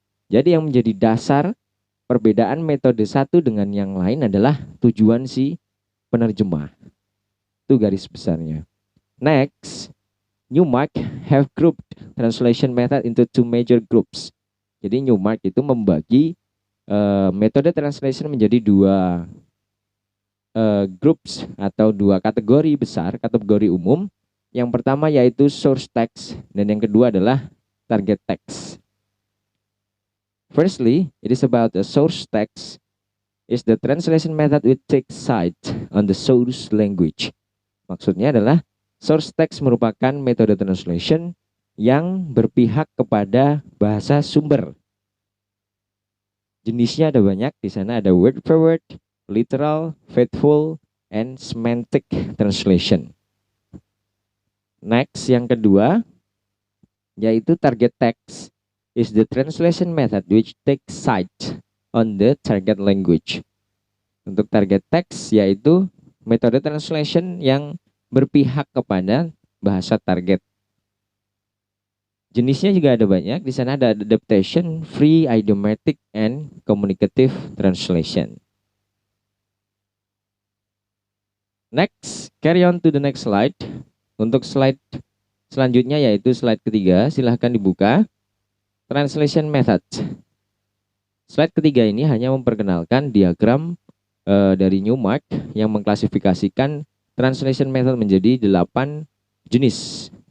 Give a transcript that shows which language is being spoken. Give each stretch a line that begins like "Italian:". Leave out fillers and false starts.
Indonesian: Jadi yang menjadi dasar perbedaan metode satu dengan yang lain adalah tujuan si penerjemah. Itu garis besarnya.
English: Next, Newmark have grouped translation method into two major groups.
Indonesian: Jadi Newmark itu membagi metode translation menjadi dua groups atau dua kategori besar, kategori umum. Yang pertama yaitu source text dan yang kedua adalah target text.
English: Firstly, it is about the source text is the translation method which takes side on the source language.
Indonesian: Maksudnya adalah source text merupakan metode translation yang berpihak kepada bahasa sumber. Jenisnya ada banyak, di sana ada word for word, literal, faithful, and semantic translation.
English: Next,
Indonesian: yang kedua, yaitu
English: target text is the translation method which takes side on the target language.
Indonesian: Untuk target text yaitu metode translation yang berpihak kepada bahasa target. Jenisnya juga ada banyak. Di sana ada adaptation, free, idiomatic, and communicative translation.
English: Next, carry on to the next slide.
Indonesian: Untuk slide selanjutnya yaitu slide ketiga, silahkan dibuka. Translation method. Slide ketiga ini hanya memperkenalkan diagram dari Newmark yang mengklasifikasikan translation method menjadi 8 jenis.